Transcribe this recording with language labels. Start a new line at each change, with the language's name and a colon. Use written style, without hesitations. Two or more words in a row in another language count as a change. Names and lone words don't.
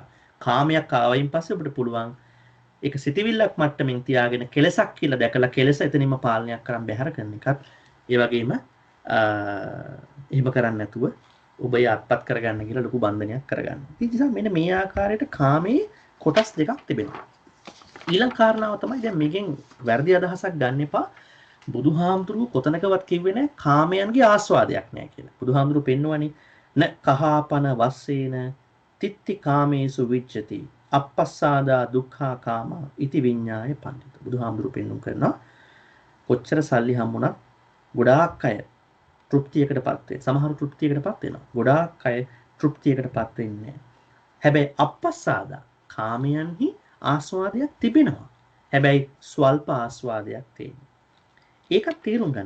Sinhala: කාමයක් ආවයින් පස්සේ ඔබට පුළුවන් ඒක සිතවිල්ලක් මට්ටමින් තියාගෙන කෙලසක් කියලා දැකලා කෙලස එතනින්ම පාලනයක් කරන් බැහැර කරන එකත් ඒ වගේම එහෙම කරන්නේ නැතුව ඔබ යත්පත් කරගන්න කියලා ලොකු බන්ධනයක් කරගන්න. ඒ නිසා මෙන්න මේ ආකාරයට කාමයේ කොටස් දෙකක් තිබෙනවා. ඊළඟ කාරණාව තමයි දැන් මේකෙන් වැරදි අදහසක් ගන්න එපා. බුදුහාමුදුරුවෝ කොතනකවත් කිව්වේ නැහැ කාමයන්ගේ ආස්වාදයක් නැහැ කියලා. බුදුහාමුදුරුවෝ පෙන්වන්නේ
Pali: න කහාපන වස්සේන තිත්ති කාමේසු විච්ඡති අපස්සාදා දුක්ඛා කාමා ඉති විඤ්ඤාය පඬිත.
Sinhala: බුදුහාමුදුරුවෝ පෙන්වුම් කරනවා කොච්චර සල්ලි හම්බුණත් ගොඩාක් අය තෘප්තියකටපත් වෙන. සමහර තෘප්තියකටපත් වෙනවා. ගොඩාක් අය තෘප්තියකටපත් වෙන්නේ නැහැ. හැබැයි අපස්සාදා කාමයන්හි ආස්වාදයක් තිබෙනවා. හැබැයි ස්වල්ප ආස්වාදයක් තියෙනවා. ඒකත් තේරුම් ගන්න.